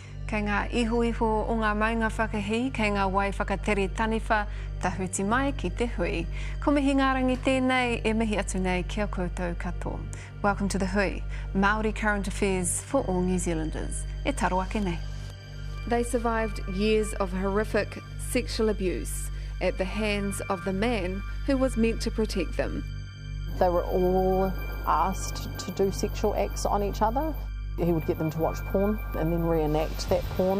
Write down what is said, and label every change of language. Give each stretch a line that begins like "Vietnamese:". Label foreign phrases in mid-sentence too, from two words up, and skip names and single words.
Māori: Kei ngā iho o ngā maunga whakahi, kei ngā wai whakatere taniwha, tahuti mai ki te hui. Ko mihi ngā rangi tēnei, e mihi atu nei kia koutou katoa.
English: Welcome to the Hui, Māori current affairs for all New Zealanders.
Māori: E taro ake nei.
English: They survived years of horrific sexual abuse at the hands of the man who was meant to protect them. They were all asked to do sexual acts on each other. He would get them to watch porn and then reenact that porn.